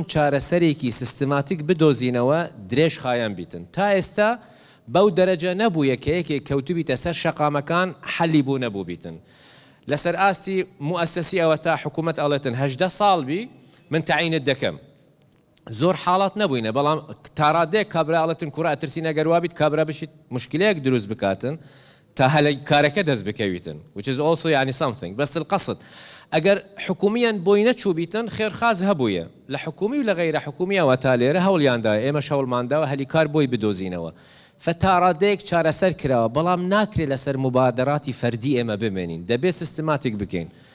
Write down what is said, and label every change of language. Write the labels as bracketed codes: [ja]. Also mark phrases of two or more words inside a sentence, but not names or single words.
[ckb] چارەسەرێکی سیستماتیک بدۆزینەوە درێژ خایان بیتن تا ئێستا بەو دەرەجە نەبووە کە یەکێک کەوتوبیتە سەر شەقامەکان حەلی بوو نەبوو بیتن لەسەر ئاستی موەسەسی ئەوە تا حکوومەت ئەڵێتن 18 ساڵ بی من تعینت دەکەم زۆر حاڵات نەبووینە بەڵام تاڕادێک کابراڵەتن کوڕە ئەترسی نەگەروا بیت کابرا بشیت مشکلەیەک دروست بکاتن تا هەلە کارەکە دەست بکەویتن [en] which is also [ckb] يعني something [ar] بس القصد [ckb] ئەگەر حکومیان بۆی نەچوو بیتن خێرخاز هەبوویە لە حکومی و لە غەیرە حکومیەوە تا لێرە هەوڵیانداوە ئێمەش هەوڵمانداوە هەلی کار بۆی بدۆزینەوە فتاڕادەیەک چارەسەر کراوە بەڵام ناکرێت لەسەر مبادراتی فەردی ئێمە بمێنین دەبێت سیستماتیک بکەین